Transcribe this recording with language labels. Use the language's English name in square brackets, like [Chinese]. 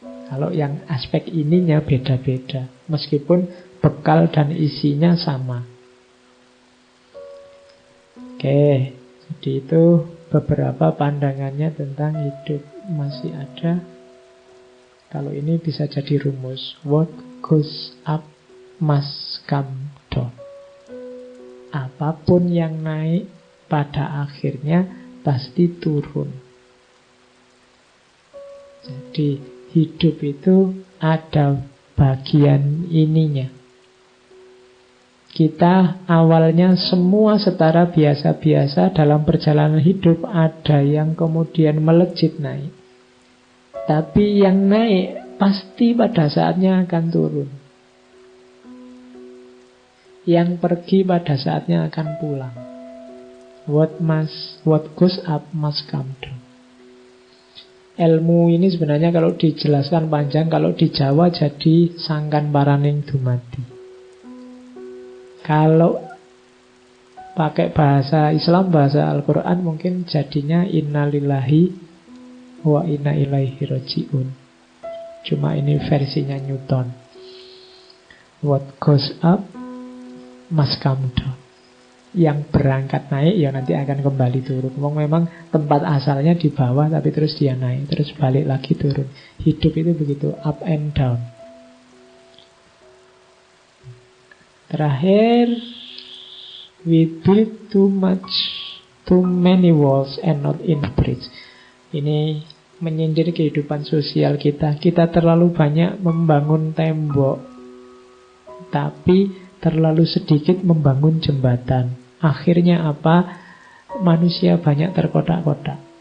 [Indonesian] Kalau yang aspek ininya beda-beda. Meskipun bekal dan isinya sama. Oke, jadi itu beberapa pandangannya tentang hidup. Masih ada. Kalau ini bisa jadi rumus. [English] What goes up must come down. [Indonesian] Apapun yang naik pada akhirnya pasti turun. Jadi hidup itu ada bagian ininya. Kita awalnya semua setara biasa-biasa dalam perjalanan hidup. Ada yang kemudian melejit naik. Tapi yang naik pasti pada saatnya akan turun. Yang pergi pada saatnya akan pulang. [English] What goes up must come down. [Indonesian] Ilmu ini sebenarnya kalau dijelaskan panjang, kalau di Jawa jadi [Javanese] sangkan paraning dumadi. [Indonesian] Kalau pakai bahasa Islam, bahasa Al-Quran, mungkin jadinya [Arabic] innalillahi wa inna ilaihi raji'un. [Indonesian] Cuma ini versinya Newton. [English] What goes up must come down. [Indonesian] Yang berangkat naik ya nanti akan kembali turun. Memang tempat asalnya di bawah, tapi terus dia naik, terus balik lagi turun. Hidup itu begitu, [English] up and down. [Indonesian] Terakhir, [English] we build too many walls and not in bridge. [Indonesian] Ini menyindir kehidupan sosial kita. Kita terlalu banyak membangun tembok, tapi terlalu sedikit membangun jembatan. Akhirnya apa? Manusia banyak terkotak-kotak.